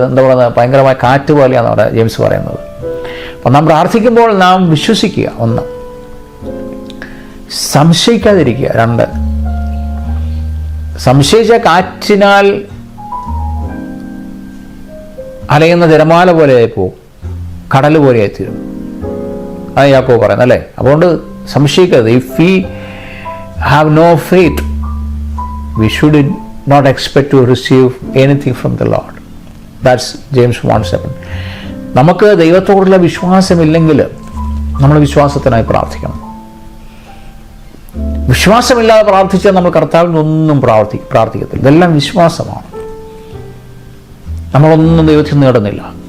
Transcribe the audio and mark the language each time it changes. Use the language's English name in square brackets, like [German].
[Malayalam] എന്താ പറയുന്നത്, ഭയങ്കരമായ കാറ്റ് പോലെയാണെന്ന് പറയുന്നത് ജെയിംസ് പറയുന്നത്. അപ്പം നാം പ്രാർത്ഥിക്കുമ്പോൾ നാം വിശ്വസിക്കുക, 1, സംശയിക്കാതിരിക്കുക, 2, സംശയിച്ച കാറ്റിനാൽ അലയുന്ന തിരമാല പോലെയായി പോകും, കടൽ പോലെയായി തീരും. അത് യാക്കോബ് പറയുന്നത് അല്ലേ. അതുകൊണ്ട് സംശയിക്കരുത്. [English] If we have no faith we should not expect to receive anything from the Lord. That's James 1:7. [Malayalam] നമുക്ക് ദൈവത്തോടുള്ള വിശ്വാസമില്ലെങ്കിൽ നമ്മൾ വിശ്വാസത്തിനായി പ്രാർത്ഥിക്കണം. വിശ്വാസമില്ലാതെ പ്രാർത്ഥിച്ചാൽ നമ്മൾ കർത്താവിനൊന്നും പ്രാർത്ഥിക്കത്തില്ല. ഇതെല്ലാം വിശ്വാസമാണ്. നമ്മളൊന്നും ദൈവത്തിൽ നേടുന്നില്ല.